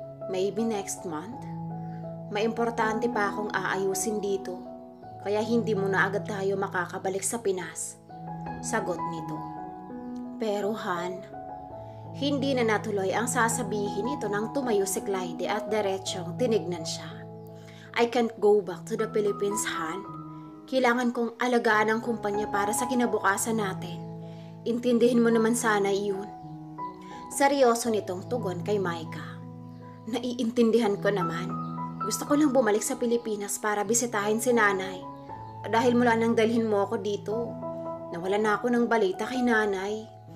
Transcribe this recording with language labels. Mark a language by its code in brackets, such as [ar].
[en] Maybe next month? [tl] May importante pa akong aayusin dito. Kaya hindi muna agad tayo makakabalik sa Pinas. Sagot nito. Pero Han, hindi na natuloy ang sasabihin nito nang tumayo si Clyde at diretsong tinignan siya. [en] I can't go back to the Philippines, Han. [tl] Kailangan kong alagaan ang kumpanya para sa kinabukasan natin. Intindihin mo naman sana iyon. Seryoso nitong tugon kay Micah. Naiintindihan ko naman. Gusto ko lang bumalik sa Pilipinas para bisitahin si nanay. Dahil mula nang dalhin mo ako dito, nawala na ako ng balita kay nanay.